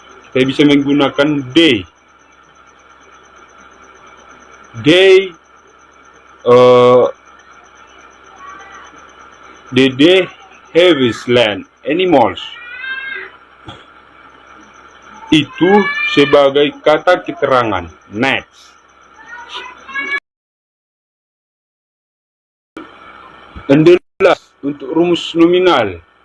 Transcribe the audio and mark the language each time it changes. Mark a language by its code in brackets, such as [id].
[id] Kita bisa menggunakan they. [en] They the heaviest land animals. [id] Itu sebagai kata keterangan. Next. Penjelas untuk rumus nominal.